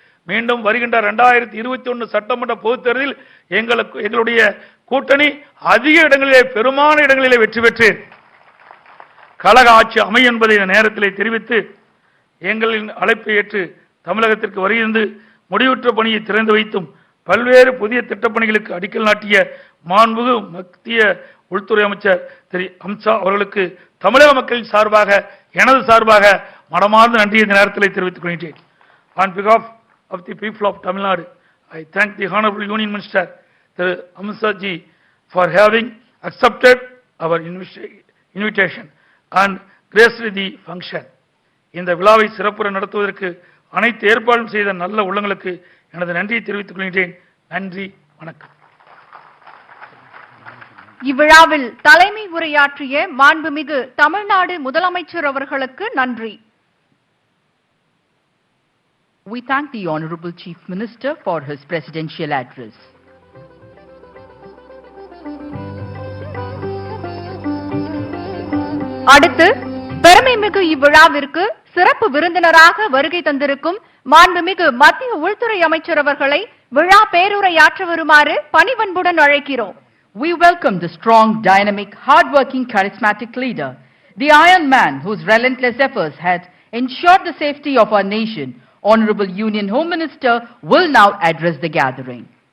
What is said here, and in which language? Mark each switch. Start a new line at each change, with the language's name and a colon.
Tamil: மீண்டும் வருகின்ற 2021 சட்டமன்ற பொதுத் தேர்தலில் எங்களுடைய கூட்டணி அதிக இடங்களிலே, பெருமான இடங்களிலே வெற்றி பெற்று கழக ஆட்சி அமையும் என்பதை இந்த நேரத்திலே தெரிவித்து, எங்களின் அழைப்பை ஏற்று தமிழகத்திற்கு வருகின்ற முடிவுற்ற பணியை திறந்து வைத்தும் பல்வேறு புதிய திட்டப்பணிகளுக்கு அடிக்கல் நாட்டிய மாண்புமிகு மத்திய உள்துறை அமைச்சர் திரு அமித்ஷா அவர்களுக்கு தமிழக மக்களின் சார்பாக, எனது சார்பாக மனமார்ந்த நன்றியை இந்த நேரத்தில் தெரிவித்துக் கொள்கிறேன்.
English: On behalf of the people of Tamil Nadu, I thank the Honorable Union Minister Thiru Amitsha ji for having accepted our invitation and graced the function.
Tamil: இந்த விழாவை சிறப்புற நடத்துவதற்கு அனைத்து ஏற்பாடும் செய்த நல்ல உள்ளங்களுக்கு எனது நன்றியை தெரிவித்துக் கொள்கிறேன். நன்றி, வணக்கம். இவ்விழாவில் தலைமை உரையாற்றிய மாண்புமிகு தமிழ்நாடு முதலமைச்சர் அவர்களுக்கு நன்றி.
English: We thank the Honorable Chief Minister for his presidential address.
Tamil: அடுத்து பெருமைமிகு இவ்விழாவிற்கு சிறப்பு விருந்தினராக வருகை தந்திருக்கும் மாண்புமிகு மத்திய உள்துறை அமைச்சர் அவர்களை விழா பேருரையாற்ற வருமாறு பணிவன்புடன் அழைக்கிறோம்.
English: We welcome the strong, dynamic, hard-working, charismatic leader, the Iron Man whose relentless efforts had ensured the safety of our nation. Honorable Union Home Minister will now address the gathering.